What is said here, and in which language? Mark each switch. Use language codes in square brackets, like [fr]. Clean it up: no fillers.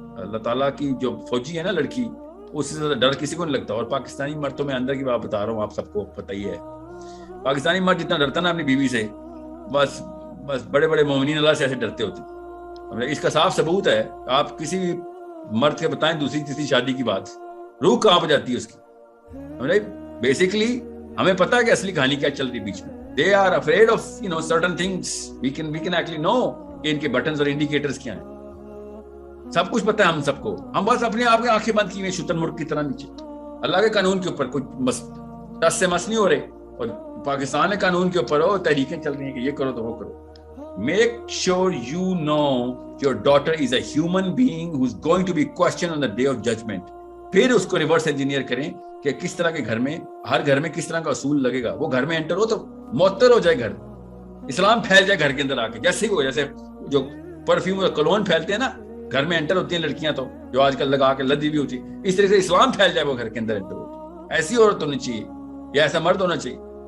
[ur] اللہ تعالیٰ کی جو فوجی ہے نا لڑکی, اس سے زیادہ ڈر کسی کو نہیں لگتا. اور پاکستانی مرد تو میں اندر کی بات بتا رہا ہوں, آپ سب کو پتہ ہی ہے, پاکستانی مرد جتنا ڈرتا نا اپنی بیوی سے, بس بڑے بڑے مومنین اللہ سے ایسے ڈرتے ہوتے. اس کا صاف ثبوت ہے, آپ کسی بھی مرد کے بتائیں دوسری تیسری شادی کی بات, روح کہاں پہ جاتی ہے اس کی. بیسکلی ہمیں پتا ہے کہ اصلی کہانی کیا چل رہی بیچ میں. [en] They are afraid of certain things. We can actually know [ur] کہ ان کے بٹنز اور انڈیکیٹرز کیا ہیں. سب کچھ پتا ہے ہم سب کو, ہم بس اپنے آپ کی آنکھیں بند کی ہوئی شتر مرغ کی طرح نیچے. اللہ کے قانون کے اوپر کوئی ٹس سے مس نہیں ہو رہے, اور پاکستان کے قانون کے اوپر ہو تحریکیں چل رہی ہیں کہ یہ کرو تو وہ کرو. [en] Make sure you know your daughter is a human being who is going to be questioned on the day of judgment. [ur] پھر اس کو ریورس انجینئر کریں کہ کس طرح کے گھر میں, ہر گھر میں کس طرح کا اصول لگے گا. وہ گھر میں انٹر ہو تو معطر ہو جائے گھر, اسلام پھیل جائے گھر کے اندر آ کے. جیسے ہی وہ, جیسے جو پرفیوم اور کلون پھیلتے ہیں نا, گھر میں انٹر ہوتی ہیں لڑکیاں تو جو آج کل لگا کے لدی بھی ہوتی ہے, اس طرح سے اسلام پھیل جائے وہ گھر کے اندر انٹر ہوتی, ایسی عورت ہونی چاہیے یا ایسا مرد ہونا چاہیے.